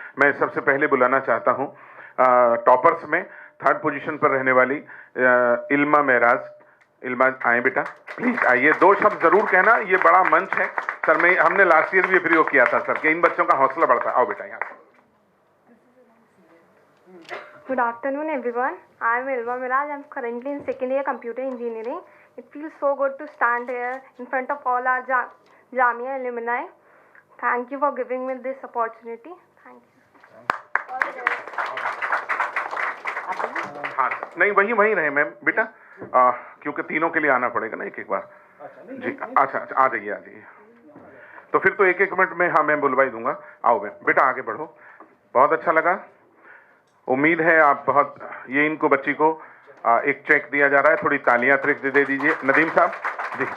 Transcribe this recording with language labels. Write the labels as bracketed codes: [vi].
[hi] मैं सबसे पहले बुलाना चाहता हूँ टॉपर्स में 3rd पोजीशन पर रहने वाली इल्मा महराज। इल्मा आए बेटा, प्लीज आइए। 2 शब्द जरूर कहना, ये बड़ा मंच है सर। मैं हमने लास्ट ईयर भी प्रयोग किया था सर कि इन बच्चों का हौसला बढ़ता है। आओ बेटा यहाँ। [en] Good afternoon, everyone. I am Ilma Miraj. I am currently in 2nd year computer engineering. It feels so good to stand here in front of all our Jamia alumni. Thank you for giving me this opportunity. Thank you. All the best. [hi] हाँ नहीं, वहीं रहे ma'am बेटा, क्योंकि तीनों के लिए आना पड़ेगा ना एक बार। जी अच्छा आ जाइए। तो फिर तो 1-1 मिनट में हाँ मैं बुलवा ही दूंगा। आओ मैम बेटा आगे बढ़ो। बहुत अच्छा लगा। उम्मीद है आप बहुत, ये इनको बच्ची को एक चेक दिया जा रहा है, थोड़ी तालियां अतिरिक्त दे दीजिए नदीम साहब जी।